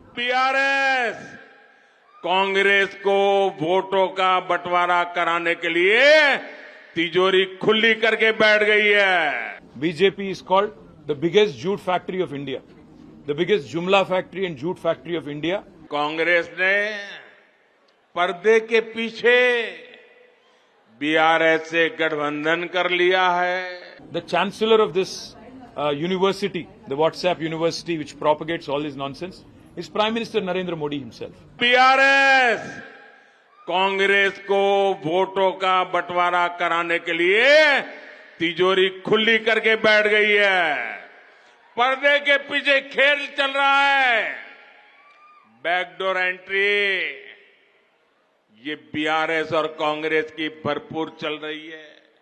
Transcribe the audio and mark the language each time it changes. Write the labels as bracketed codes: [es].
[hi] BRS Congress को वोटों का बंटवारा कराने के लिए तिजोरी खुली करके बैठ गई है। [en] BJP is called the biggest jute factory of India, the biggest jumla factory and jute factory of India. [hi] Congress ने पर्दे के पीछे बीआरएस से गठबंधन कर लिया है। [en] The chancellor of this university, the WhatsApp university which propagates all this nonsense, is Prime Minister Narendra Modi himself. [hi] BRS Congress को वोटों का बंटवारा कराने के लिए तिजोरी खुली करके बैठ गई है। पर्दे के पीछे खेल चल रहा है। बैकडोर एंट्री ये बीआरएस और कांग्रेस की भरपूर चल रही है।